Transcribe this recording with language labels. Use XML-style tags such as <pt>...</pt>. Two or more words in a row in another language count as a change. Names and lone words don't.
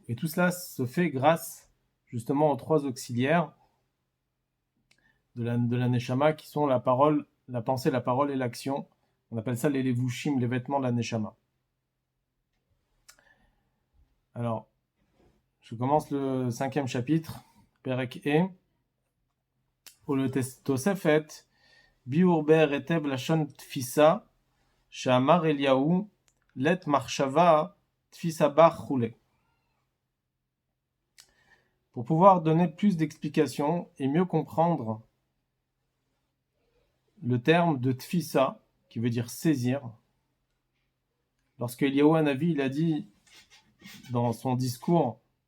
<fr>Et tout cela se fait grâce justement aux trois auxiliaires de la Neshama qui sont la parole, la pensée, la parole et l'action. On appelle ça les levushim, les vêtements de la Neshama. Alors, je commence le 5e chapitre,</fr> <he>פרק ה. ולתוספת ביאור באר היטב לשון תפיסה שאמר אליהו</he> <arc>לית מחשבה תפיסה בה</arc> <he>כולי.</he> <fr>Pour pouvoir donner plus d'explications et mieux comprendre le terme de tfisa, qui veut dire saisir, lorsque Eliyahu Hanavi il a dit dans son discours,</fr>